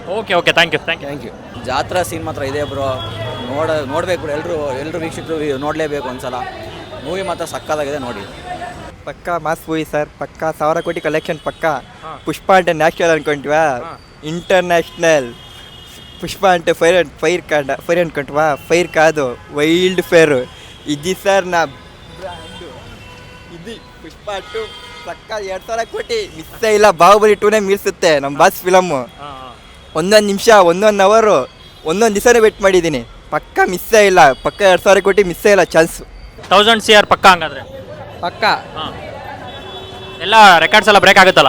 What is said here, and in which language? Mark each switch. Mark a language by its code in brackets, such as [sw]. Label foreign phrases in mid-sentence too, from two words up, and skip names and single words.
[en] Okay, thank you. [kn] ಜಾತ್ರಾ ಸೀನ್ ಮಾತ್ರ ಇದೆ ಬ್ರೋ. ನೋಡ್ಬೇಕು ಬ್ರೋ. ಎಲ್ಲರೂ ವೀಕ್ಷಕರು ನೋಡಲೇಬೇಕು ಒಂದ್ಸಲ. ಮೂವಿ ಮಾತ್ರ ಸಕ್ಕತ್ತಾಗಿದೆ, ನೋಡಿ. ಪಕ್ಕಾ [en] mass movie [kn] ಸರ್. ಪಕ್ಕಾ 1000 ಕೋಟಿ ಕಲೆಕ್ಷನ್ ಪಕ್ಕಾ. ಪುಷ್ಪ అంటే ನ್ಯಾಷನಲ್ ಅನ್ಕೊಂಡ್ವಾ, ಇಂಟರ್ನ್ಯಾಷನಲ್. [te] పుష్ప అంటే ఫైర్ అనుకుంటావా? ఫైర్ కాదు, [en] wild fire. [te] ఇది సార్ నా బ్రాండ్. [kn] ఇది పుష్ಪ 2 ಪಕ್ಕ 2000 ಕೋಟಿ ಮಿಸ್ ಇಲ್ಲ. ಬಾಹುಬಲಿ 2ನೇ ಮೀರಿಸುತ್ತೆ ನಮ್ಮ ಬಾಸ್ ಫಿಲಮ್. ಒಂದೊಂದು ನಿಮಿಷ, ಒಂದೊಂದು ಅವರು, ಒಂದೊಂದು ದಿವಸನೇ ವೇಟ್ ಮಾಡಿದ್ದೀನಿ. ಪಕ್ಕ ಮಿಸ್ಸೇ ಇಲ್ಲ. ಪಕ್ಕ 2000 ಕೋಟಿ ಮಿಸ್ಸೇ ಇಲ್ಲ ಚಾನ್ಸ್. 1000 CR ಪಕ್ಕ ಹಂಗಾದ್ರೆ? ಪಕ್ಕ ಎಲ್ಲ ರೆಕಾರ್ಡ್ಸ್ ಎಲ್ಲ ಬ್ರೇಕ್ ಆಗುತ್ತಲ್ಲ?